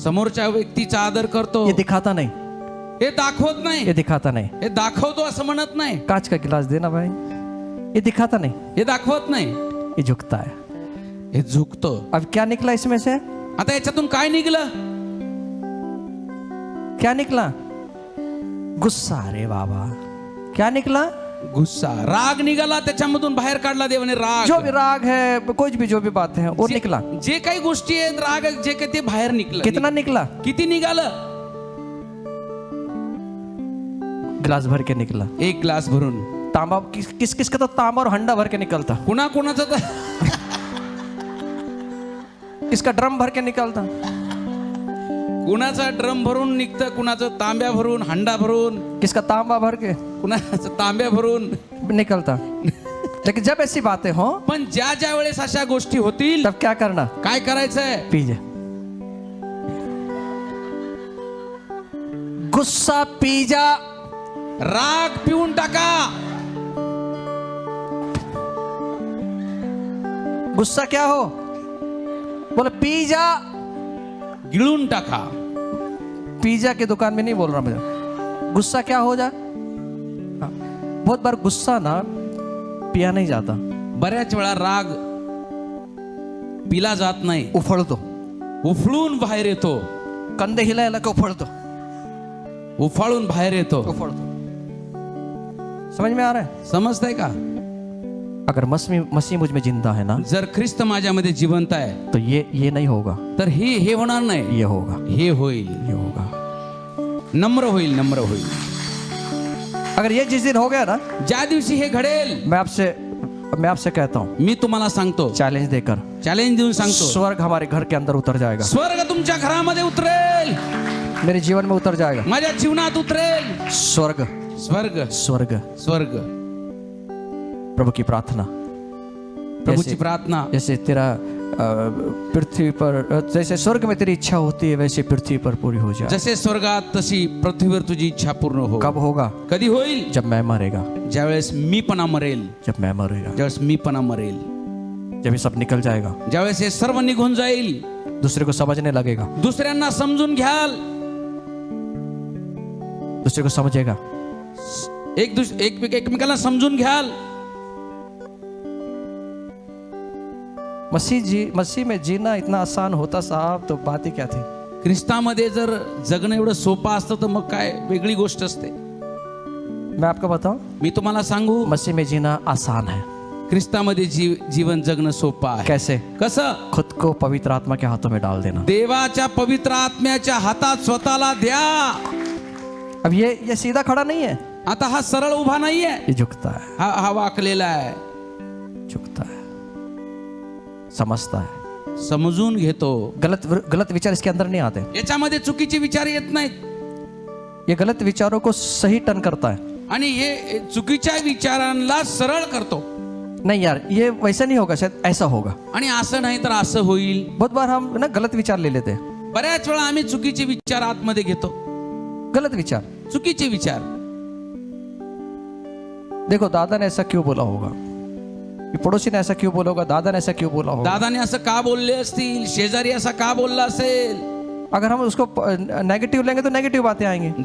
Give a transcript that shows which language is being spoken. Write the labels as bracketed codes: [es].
[mr] समोरच्या व्यक्तीचा आदर करतो. [hi] ये दिखाता नहीं, [mr] हे दाखवत नाही, [hi] ये दिखाता नहीं। [mr] हे दाखवतो असं म्हणत नाही, [hi] कांच का गिलास देना भाई, ये दिखाता नहीं, [mr] हे दाखवत नाही, [hi] ये झुकता है। [mr] हे झुकतो. [hi] अब क्या निकला इसमें से? [mr] आता याच्यातून काय निघलं? [hi] क्या निकला? गुस्सा। अरे बाबा, क्या निकला? [mr] गुस्सा, राग निघाला, त्याच्यामधून बाहेर काढला देवाने राग. [hi] जो भी राग है, कुछ भी जो भी बात है वो निकला। [mr] जे काही गोष्टी आहेत, राग जे काही ते बाहेर निघलं. [hi] कितना निकला? [mr] किती निघालं? [hi] गिलास भर के निकला। [mr] एक ग्लास भरून. [hi] तांबा, किस किस का तो तांबा और हंडा भर के निकलता, [mr] कुणा कुणाचं तर [hi] इसका ड्रम भर के निकलता, [mr] कुणाचा ड्रम भरून निघतं, कुणाचं तांब्या भरून, हंडा भरून, [hi] किसका तांबा भर के [mr] कुणाचं तांब्या भरून [hi] निकलता। लेकिन जब ऐसी बातें हो, [mr] पण ज्या ज्या वेळेस अशा गोष्टी होतील, [hi] तब क्या करना? [mr] काय करायचंय? [hi] पीजे, गुस्सा पी जा, [mr] राग पिऊन टाका. [hi] गुस्सा क्या हो? बोले पी जा, [mr] गिळून टाका. [hi] पिज्जा की दुकान में नहीं बोल रहा मैं, गुस्सा क्या हो जा। हाँ, बहुत बार गुस्सा ना पिया नहीं जाता, [mr] बऱ्याच वेळा राग पिला जात नाही, उफळतो, उफळून बाहेर येतो, कंधे हिलायला का उफळतो, उफाळून बाहेर येतो. [hi] उफळतो। समझ में आ रहा है? [mr] समजतंय का? [hi] अगर मसीह मुझ में जिंदा है ना, [mr] जर ख्रिस्त माझ्यामध्ये जिवंत आहे [hi] तो ये नहीं होगा, [mr] तर हे होणार नाही, [hi] ये होगा, [mr] हे होईल, [hi] ये होगा. [mr] नम्र होईल, नम्र होईल. [hi] अगर ये जिस दिन हो गया ना, [mr] ज्या दिवशी हे घडेल, [hi] मैं आपसे कहता हूँ, [mr] मी तुम्हाला सांगतो, [hi] चैलेंज देकर, [mr] चॅलेंज देऊन सांगतो, [hi] स्वर्ग हमारे घर के अंदर उतर जाएगा, [mr] स्वर्ग तुमच्या घरामध्ये उतरेल, [hi] मेरे जीवन में उतर जाएगा. [mr] माझ्या जीवनात उतरेल. [hi] स्वर्ग, [mr] स्वर्ग, [hi] स्वर्ग. [mr] स्वर्ग. [hi] प्रभु की प्रार्थना, [mr] प्रभूची प्रार्थना. [hi] जैसे तेरा पृथ्वी पर, जैसे स्वर्ग में तेरी इच्छा होती है, वैसे पृथ्वी पर पूरी हो जाए. [mr] जसे स्वर्गात तशी पृथ्वीवर तुझी इच्छा पूर्ण हो. [hi] कब होगा? [mr] कधी होईल? [hi] जब मैं मरेगा, [mr] ज्यावेळेस मी पणा मरेल, [hi] जब मैं मरेगा, [mr] ज्यावेळेस मी पणा मरेल, [hi] जब ये सब निकल जाएगा, [mr] ज्यावेळेस हे सर्व निघून जाईल, [hi] दूसरे को समझने लगेगा, [mr] दुसऱ्यांना समजून घ्याल, [hi] दूसरे को समझेगा, [mr] एकमेकांना समजून घ्याल. [hi] मसीह में जीना इतना आसान होता साहब, तो बात ही क्या थी. [mr] ख्रिस्तामध्ये जर जगणं एवढं सोपं असतं तर मग काय वेगळी गोष्ट असते. [hi] मैं आपको बताऊं, [mr] मी तुम्हाला सांगू, [hi] मसीह में जीना आसान है. [mr] ख्रिस्तामध्ये जीवन जगणं सोपं आहे. [hi] कैसे? [mr] कसं? [hi] खुद को पवित्र आत्मा के हाथों में डाल देना. [mr] देवाच्या पवित्र आत्म्याच्या हातात स्वतःला द्या. [hi] अब ये सीधा खड़ा नहीं है, [mr] आता हा सरळ उभा नाहीये, [hi] ये झुकता है, [mr] हा वाकलेला आहे, [hi] झुकता है, समझता है, [mr] समजून घेतो. [hi] गलत विचार इसके अंदर नहीं आते. [mr] याच्यामध्ये चुकीचे विचार येत नाहीत, [hi] ये गलत विचारों को सही टर्न करता है. [mr] आणि हे चुकीच्या विचारांना सरळ करतो. [hi] नहीं यार, ये वैसा नहीं होगा, शायद ऐसा होगा. [mr] आणि असं नाही तर असं होईल. [hi] बहुत बार हम ना गलत विचार ले लेते हैं. [mr] बऱ्याच वेळा आम्ही चुकीचे विचार आतमध्ये घेतो. [hi] गलत विचार, [mr] चुकीचे विचार. [hi] देखो दादा ने ऐसा क्यों बोला होगा, ये पड़ोसी ने ऐसा क्यों बोला होगा, दादा ने ऐसा क्यों बोला होगा. [mr] दादाने असं का बोलले असतील, शेजारी असा का बोलला असेल. [hi] अगर हम उसको नेगेटिव लेंगे तो नेगेटिव बातें आएंगी.